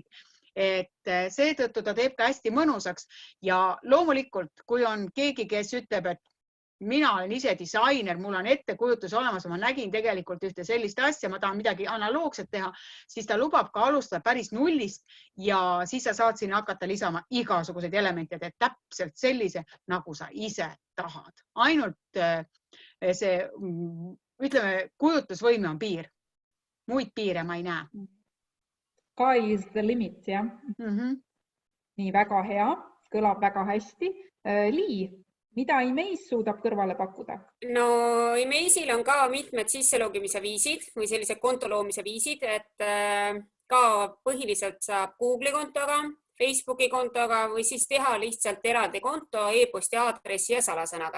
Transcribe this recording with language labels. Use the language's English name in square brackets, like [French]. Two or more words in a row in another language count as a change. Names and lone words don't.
[Estonian] Et seetõttu ta teeb ka hästi mõnusaks ja loomulikult, kui on keegi, kes ütleb, et mina olen ise disainer, mul on ettekujutus olemas, ma nägin tegelikult ühte sellist asja, ma tahan midagi analoogset teha, siis ta lubab ka alustada päris nullist ja siis sa saad sinna hakata lisama igasuguseid elemente, et täpselt sellise, nagu sa ise tahad. Ainult see, ütleme, kujutlusvõime on piir. Muid piire ma ei näe. [English] Sky is the limit, [Estonian] jah. Nii, väga hea, kõlab väga hästi. Lii, mida Emaze suudab kõrvale pakkuda? No Emaze'il on ka mitmed sisselogimise viisid või sellised konto loomise viisid, et ka põhiliselt saab Google'i kontoga, Facebooki kontoga või siis teha lihtsalt eraldi konto e-posti aadressi ja salasõnaga.